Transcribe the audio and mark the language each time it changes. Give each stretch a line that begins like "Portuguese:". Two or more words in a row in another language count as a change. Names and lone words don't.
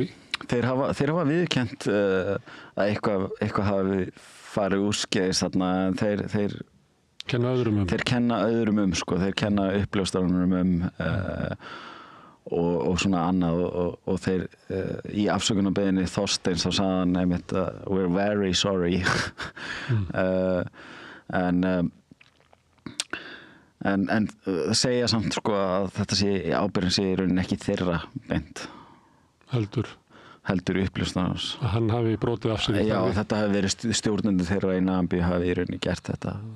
Icelandic: Þeir hafa viðurkennt að eitthvað hafi farið úrskeiðis þarna en þeir kenna öðrum Þeir kenna öðrum sko, þeir kenna uppljóstrarunum og svona annað og þeir í afsökunarbeiðinni Þorsteins þá sagði hann einmitt
English: we're very sorry
Icelandic: en segja samt sko að þetta ábyrgðin sé í rauninni ekki þeirra beint heldur uppljóstrarans að hann hafi brotið af sér já þetta hafi verið stjórnendur þeirra í Namibíu hafi í rauninni gert þetta